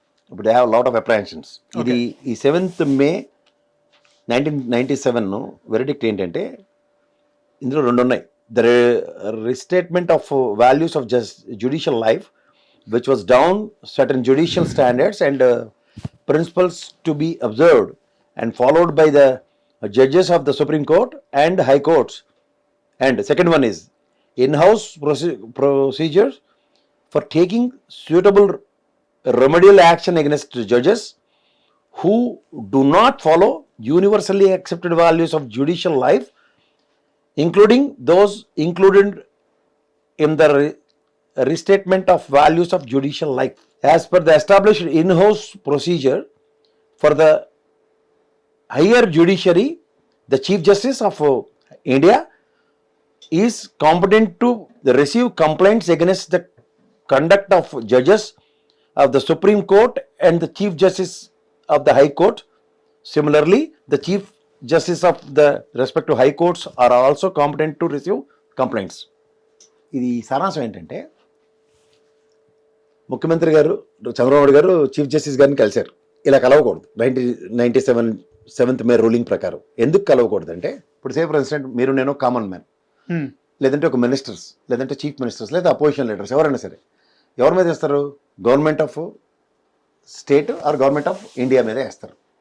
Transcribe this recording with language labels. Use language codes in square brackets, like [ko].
[te] ఇప్పుడు [en] They have lot of apprehensions. [te] ఇది ఈ 7th May 1997 వెరిడిక్ట్ ఏంటంటే, ఇందులో 2 ఉన్నాయి. [en] The restatement of values of judicial life which was down certain judicial standards and principles to be observed and followed by the judges of the supreme court and high courts. And second one is in-house procedures for taking suitable remedial action against judges who do not follow universally accepted values of judicial life, including those included in the restatement of values of judicial life. As per the established in-house procedure for the higher judiciary, the Chief Justice of India is competent to receive complaints against the conduct of judges of the Supreme Court and the Chief Justice of the High Court. Similarly, the Chief Justice of the respective High Courts are also competent to receive complaints. [te] ఇది సారాంశం ఏంటంటే, ముఖ్యమంత్రి గారు చంద్రబాబు గారు chief justice గారిని కలిశారు. ఇలా కలవకూడదు 1997 7th May ruling ప్రకారం. ఎందుకు కలవకూడదు అంటే, ఇప్పుడు సేఫ్ రెసిడెంట్ మీరు నేను కామన్ మ్యాన్, లేదంటే ఒక మినిస్టర్స్, లేదంటే చీఫ్ మినిస్టర్స్, లేదా అపోజిషన్ లీడర్స్ ఎవరైనా సరే ఎవరి మీద వేస్తారు, [en] government of state or government of India [te] మీద వేస్తారు.